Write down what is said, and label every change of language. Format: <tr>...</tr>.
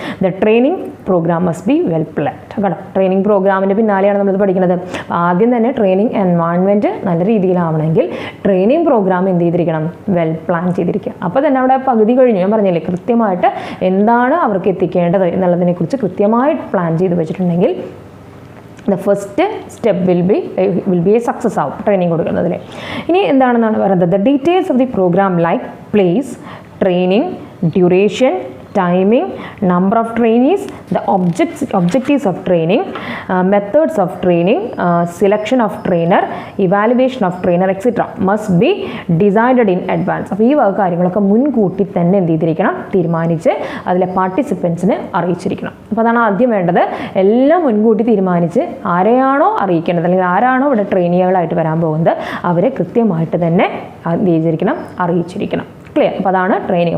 <en>The training program must be well planned.</en> <ml>കേട്ടോ, training പ്രോഗ്രാമിൻ്റെ പിന്നാലെയാണ് നമ്മളിത് പഠിക്കുന്നത്. ആദ്യം തന്നെ ട്രെയിനിങ് എൻവയോൺമെൻറ്റ് നല്ല രീതിയിലാവണമെങ്കിൽ ട്രെയിനിങ് പ്രോഗ്രാം എന്ത് ചെയ്തിരിക്കണം? വെൽ പ്ലാൻ ചെയ്തിരിക്കണം. അപ്പോൾ തന്നെ അവിടെ പകുതി കഴിഞ്ഞു. ഞാൻ പറഞ്ഞില്ലേ, കൃത്യമായിട്ട് എന്താണ് അവർക്ക് എത്തിക്കേണ്ടത് എന്നുള്ളതിനെക്കുറിച്ച് കൃത്യമായിട്ട് പ്ലാൻ ചെയ്ത് വെച്ചിട്ടുണ്ടെങ്കിൽ</ml> <en>the first step will be a success</en> <ml>ആവും ട്രെയിനിങ് കൊടുക്കുന്നതിൽ. ഇനി എന്താണെന്നാണ് പറയുന്നത്,</ml> <en>the details of the program like place, training, duration, timing, number of trainees, the objectives of training, methods of training, selection of trainer, evaluation of trainer, etc. must be decided in advance.</en> <ml>അപ്പോൾ ഈ വക കാര്യങ്ങളൊക്കെ മുൻകൂട്ടി തന്നെ എന്ത് ചെയ്തിരിക്കണം, തീരുമാനിച്ച് അതിലെ പാർട്ടിസിപ്പൻസിന് അറിയിച്ചിരിക്കണം. അപ്പോൾ അതാണ് ആദ്യം വേണ്ടത്. എല്ലാം മുൻകൂട്ടി തീരുമാനിച്ച് ആരെയാണോ അറിയിക്കേണ്ടത് അല്ലെങ്കിൽ ആരാണോ ഇവിടെ ട്രെയിനികളായിട്ട് വരാൻ പോകുന്നത് അവരെ കൃത്യമായിട്ട് തന്നെ എന്ത് ചെയ്തിരിക്കണം, അറിയിച്ചിരിക്കണം. ക്ലിയർ? അപ്പോൾ അതാണ് ട്രെയിനിങ്.</ml>